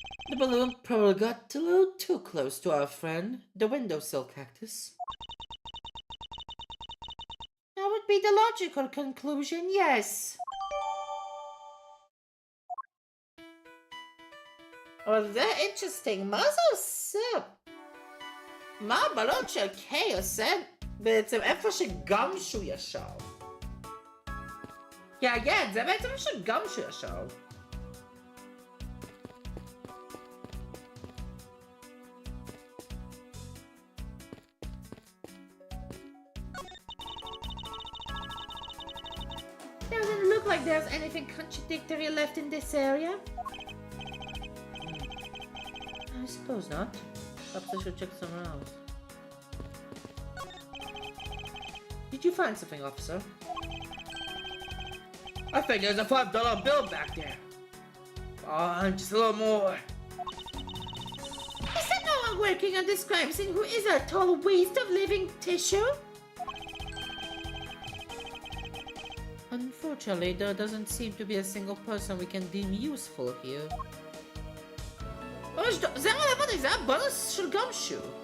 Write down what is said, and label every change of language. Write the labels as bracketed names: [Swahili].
[English] The balloon probably got a little too close to our friend, the windowsill cactus. That would be the logical conclusion, yes. Well, that's interesting. [Hebrew] מה זה עושה? מה הבלון של קיי עושה בעצם איפה שגמשו ישב? כן, זה בעצם איפה שגמשו ישב. [English] Doesn't look like there's anything contradictory left in this area. I suppose not. Perhaps I should check somewhere else. Did you find something, officer? I think there's a $5 bill back there. Just a little more. Is there no one working on this crime scene who is a total waste of living tissue? Unfortunately, there doesn't seem to be a single person we can deem useful here. [Hebrew] זה רלוונטי, זה הבונוס של גמשו.